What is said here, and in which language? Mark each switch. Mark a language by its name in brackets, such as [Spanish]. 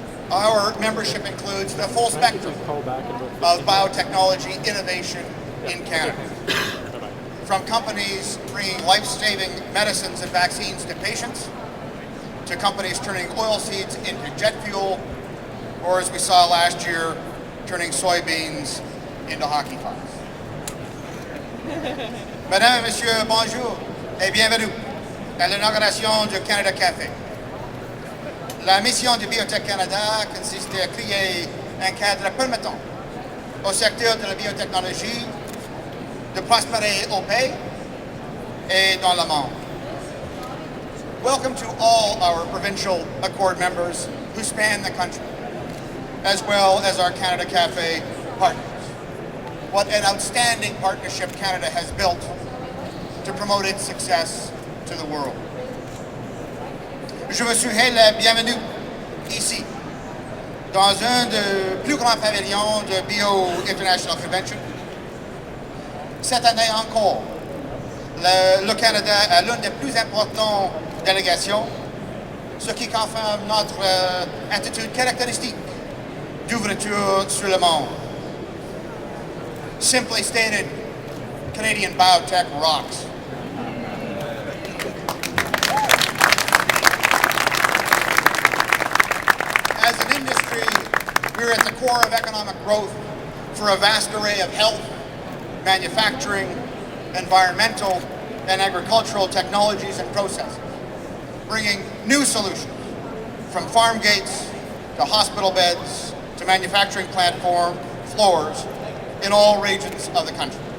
[English] Our membership includes the full spectrum of biotechnology innovation in Canada. From companies bringing life-saving medicines and vaccines to patients, to companies turning oil seeds into jet fuel, or as we saw last year, turning soybeans into hockey pucks. [French] Mesdames et messieurs, bonjour et bienvenue à l'inauguration du Canada Café. La mission de Biotech Canada consiste à créer un cadre permettant au secteur de la biotechnologie de prospérer au pays et dans le monde. [English] Welcome to all our provincial Accord members who span the country, as well as our Canada Café partners. What an outstanding partnership Canada has built to promote its success to the world. [French] Je vous souhaite la bienvenue ici, dans un des plus grands pavillons de Bio International Convention. Cette année encore, le Canada a l'une des plus importantes délégations, ce qui confirme notre attitude caractéristique d'ouverture sur le monde. [English] Simply stated, Canadian biotech rocks. As an industry, we're at the core of economic growth for a vast array of health, manufacturing, environmental, and agricultural technologies and processes, bringing new solutions from farm gates to hospital beds to manufacturing platform floors in all regions of the country.